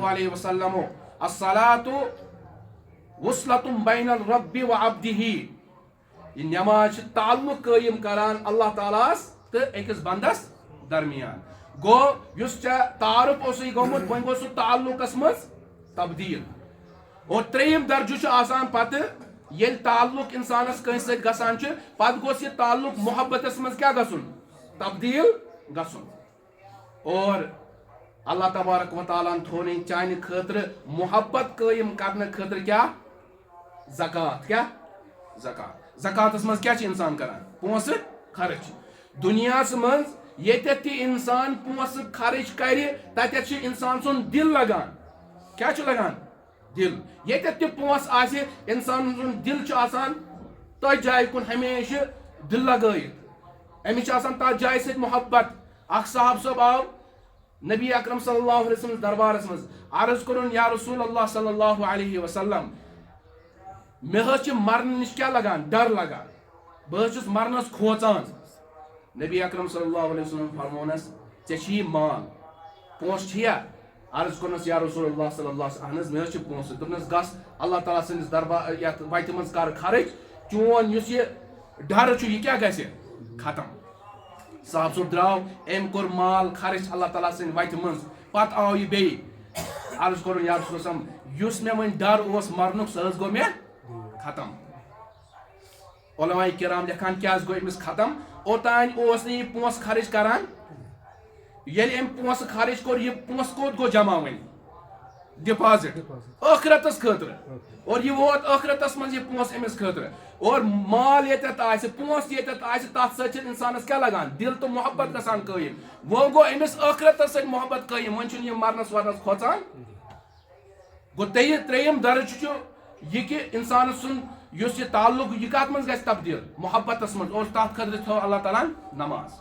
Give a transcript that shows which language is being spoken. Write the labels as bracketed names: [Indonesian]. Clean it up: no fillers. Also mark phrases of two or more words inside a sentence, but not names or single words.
[Arabic] علیہ وسلمو الصلاۃ وصلۃ بین الرب وعبدہ [Kashmiri] یہ نماز چھِ تعلق قٲیِم کران اللہ تعالیٰ ہس تہٕ أکِس بندس درمیان گوٚو یُس ژےٚ تعارُف اوسُے گوٚمُت وۄنۍ گوٚو سُہ تعلقس منٛز تبدیٖل اور ترٛیٚیِم درجہٕ چھُ آسان پتہٕ ییٚلہِ تعلق انسانس کٲنٛسہِ سۭتۍ گژھان چھُ پتہٕ گوٚژھ یہِ تعلق محبتس منٛز کیٛاہ گژھُن تبدیٖل گژھُن اور اللہ تبارک و تعالیٰ ہن تھوٚونٕے چانہِ خٲطرٕ محبت قٲیِم کرنہٕ خٲطرٕ کیٛاہ زکات کیٛاہ زکات زکاتس منٛز کیٛاہ چھُ انسان کران پونٛسہٕ خرٕچ دُنیاہس منٛز ییٚتٮ۪تھ تہِ انسان پونٛسہٕ خرٕچ کرِ تتٮ۪تھ چھُ انسان سُنٛد دل لگان کیٛاہ چھُ لگان دل ییٚتٮ۪تھ تہِ پونٛسہٕ آسہِ انسان سُنٛد دل چھُ آسان تٔتھۍ جایہِ کُن ہمیشہٕ دل لگٲیِتھ أمِس چھُ آسان تتھ جایہِ سۭتۍ محبت اکھ صاحب صٲب آو نبی اکرم صلی [Arabic] اللہ علیہ وسلم [Kashmiri] دربارس منٛز عرض کوٚرُن [Arabic] یا رسول اللہ صلی اللہ علیہ وسلم [Kashmiri] مےٚ حظ چھِ مرنہٕ نِش کیٛاہ لگان ڈر لگان بہٕ حظ چھُس مرنس کھوژان نبی اکرم [Arabic] صلی اللہ علیہ وسلم [Kashmiri] فرمونس ژےٚ چھُیی مال پونٛسہٕ چھِیا عرض کوٚرنس [Arabic] یا رسول اللہ صلی اللہ علیہ [Kashmiri] اہن حظ مےٚ حظ چھِ پونٛسہٕ دوٚپنس گژھ اللہ تعالیٰ سٕنٛدِس دربار یتھ وتہِ منٛز کر خرٕچ چون یُس یہِ ڈر چھُ یہِ کیٛاہ گژھِ ختم صاحب صٲب درٛاو أمۍ کوٚر مال خرٕچ اللہ تعالیٰ سٕنٛدِ وتہِ منٛز پتہٕ آو یہِ بیٚیہِ عرض کرن [Arabic] یا رسول اللہ [Kashmiri] یس میں ون ڈر اوس مرنک سہ گو میں ختم. علماء کرام لکھان کیا گو امس ختم اوتان اوس نہ یہ پونس خرچ کران یل ام پونس خرچ کور یہ پونس کوت گو جمع ون ڈپازٹ ٲخرتس خاطر اور یہ ووت ٲخرتس من یہ پونس امس خاطر اور مال یتت آسہ پونس یتت آسہ تات سۭتۍ انسانس کیا لگان دل تو محبت گژھان قٲیِم وہ گو امس ٲخرتس سۭتۍ محبت قٲیِم وۄنۍ چھُنہٕ یہِ مرنس ورنس کھوژان گو ترٛیٚیِم درجہ چھُ یہ کہ انسان سن یُس یہ تعلق یہ کت من گژھِ تبدیل محبتس من اور تات خاطر تھو اللہ تعالیٰ نماز.